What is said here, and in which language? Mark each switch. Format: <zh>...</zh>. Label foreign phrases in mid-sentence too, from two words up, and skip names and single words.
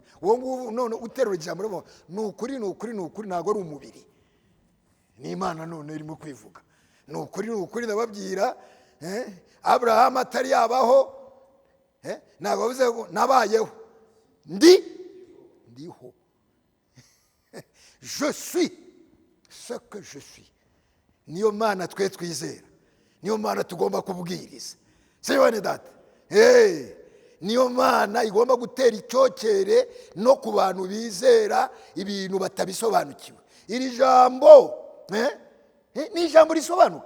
<rw>Uwo nguwo none uterura ijambo rero, ni ukuri ntago ari umubiri. Ni Imana none irimo kwivuga. Ni ukuri ndababwira, Aburahamu atari yabaho, ntago bavuze ngo nabayeho. Ndiho.</rw> <fr>Je suis ce que je suis.</fr> <rw>Niyo Mana twe twizera, niyo Mana tugomba kubwiriza. Sibone data. Niyo Mana igomba gutera icyokere no ku bantu bizera ibintu batabisobanukiwe. Iri jambo ni ijambo risobanuka.</rw>